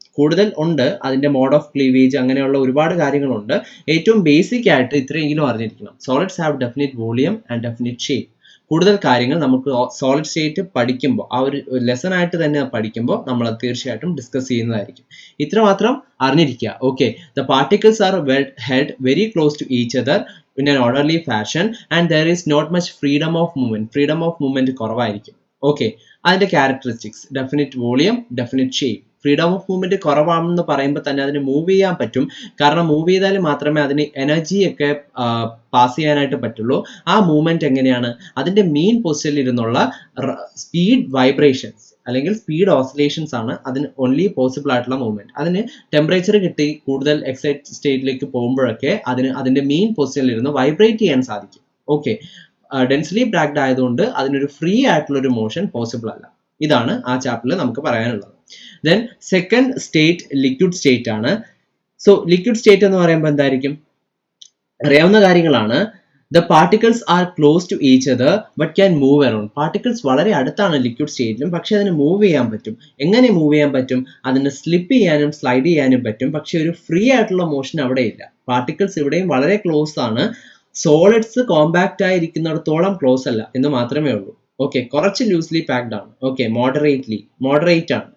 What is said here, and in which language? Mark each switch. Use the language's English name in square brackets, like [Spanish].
[Malayalam] കൂടുതൽ ഉണ്ട്, അതിന്റെ മോഡ് ഓഫ് ക്ലീവേജ് അങ്ങനെയുള്ള ഒരുപാട് കാര്യങ്ങളുണ്ട്. ഏറ്റവും ബേസിക് ആയിട്ട് ഇത്രയെങ്കിലും അറിഞ്ഞിരിക്കണം. [English] Solids have definite volume and definite shape. [Malayalam] കൂടുതൽ കാര്യങ്ങൾ നമുക്ക് സോളിഡ് സ്റ്റേറ്റ് പഠിക്കുമ്പോൾ, ആ ഒരു ലെസൺ ആയിട്ട് തന്നെ പഠിക്കുമ്പോൾ നമ്മൾ അത് തീർച്ചയായിട്ടും ഡിസ്കസ് ചെയ്യുന്നതായിരിക്കും. ഇത്രമാത്രം അറിഞ്ഞിരിക്കുക. [English] Okay, the particles are held very close to each other in an orderly fashion and there is not much freedom of movement. Freedom of movement [Malayalam] കുറവായിരിക്കും. [English] okay, [Malayalam] അതിന്റെ characteristics definite volume, definite shape. Freedom of movement കുറവാണെന്ന് പറയുമ്പോൾ തന്നെ അതിന് move ചെയ്യാൻ പറ്റും. കാരണം move ചെയ്താൽ മാത്രമേ അതിന് എനർജി ഒക്കെ പാസ് ചെയ്യാനായിട്ട് പറ്റുള്ളൂ. ആ മൂവ്മെന്റ് എങ്ങനെയാണ്? അതിന്റെ മെയിൻ പൊസിഷനിൽ ഇരുന്നുള്ള സ്പീഡ് വൈബ്രേഷൻസ് അല്ലെങ്കിൽ സ്പീഡ് ഓസിലേഷൻസ് ആണ് അതിന് ഓൺലി പോസിബിൾ ആയിട്ടുള്ള മൂവ്മെന്റ്. അതിന് ടെമ്പറേച്ചർ കിട്ടി കൂടുതൽ എക്സൈറ്റ് സ്റ്റേറ്റിലേക്ക് പോകുമ്പോഴൊക്കെ അതിന്റെ മെയിൻ പൊസിഷനിൽ ഇരുന്ന് വൈബ്രേറ്റ് ചെയ്യാൻ സാധിക്കും. ഓക്കെ, ഡെൻസ്ലി പാക്ഡ് ആയതുകൊണ്ട് അതിനൊരു ഫ്രീ ആയിട്ടുള്ള ഒരു മോഷൻ പോസിബിൾ അല്ല. ഇതാണ് ആ ചാപ്റ്ററിൽ നമുക്ക് പറയാനുള്ളത്. Then second state liquid state ആണ്. സോ ലിക്വിഡ് സ്റ്റേറ്റ് എന്ന് പറയുമ്പോൾ എന്തായിരിക്കും? അറിയാവുന്ന കാര്യങ്ങളാണ്. [English] The particles are close to each other but can move around. [Malayalam] Particles വളരെ അടുത്താണ് ലിക്വിഡ് സ്റ്റേറ്റിലും, പക്ഷെ അതിന് മൂവ് ചെയ്യാൻ പറ്റും. എങ്ങനെ മൂവ് ചെയ്യാൻ പറ്റും? അതിന് സ്ലിപ്പ് ചെയ്യാനും സ്ലൈഡ് ചെയ്യാനും പറ്റും, പക്ഷെ ഒരു ഫ്രീ ആയിട്ടുള്ള മോഷൻ അവിടെ ഇല്ല. പാർട്ടിക്കിൾസ് ഇവിടെയും വളരെ ക്ലോസ് ആണ്. സോളിഡ്സ് കോമ്പാക്റ്റ് ആയിരിക്കുന്നിടത്തോളം ക്ലോസ് അല്ല എന്ന് മാത്രമേ ഉള്ളൂ. ഓക്കെ, കുറച്ച് ലൂസ്ലി പാക്ഡ് ആണ്. ഓക്കെ, മോഡറേറ്റ് ആണ്.